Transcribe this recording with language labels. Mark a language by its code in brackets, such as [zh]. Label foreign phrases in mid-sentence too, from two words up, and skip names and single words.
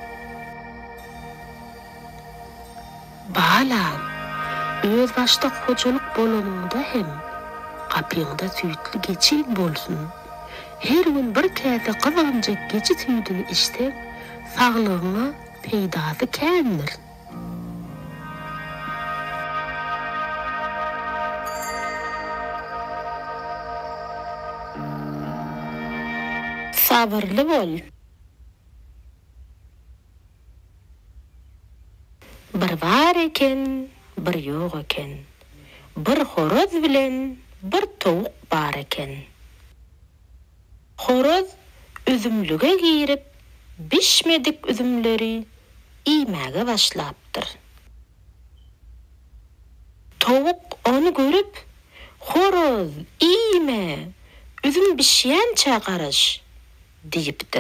[tk] Balam, öz başda hojalyk bolanynda hem gapyňda süýtli geçin bolsun. Her gün bir käse kızgınjak geçi süýdüni içsek, saglygyňa peýdasy kändir. Sabırlı bol. Bir var eken, bir ýok eken. Bir horoz bilen bir towuk bar eken. Horoz üzümlüge girip bişmedik üzümleri iýmäge başlapdyr. Towuk onu görüp horoz iýme, üzüm bişýän çaqarış diýipdir.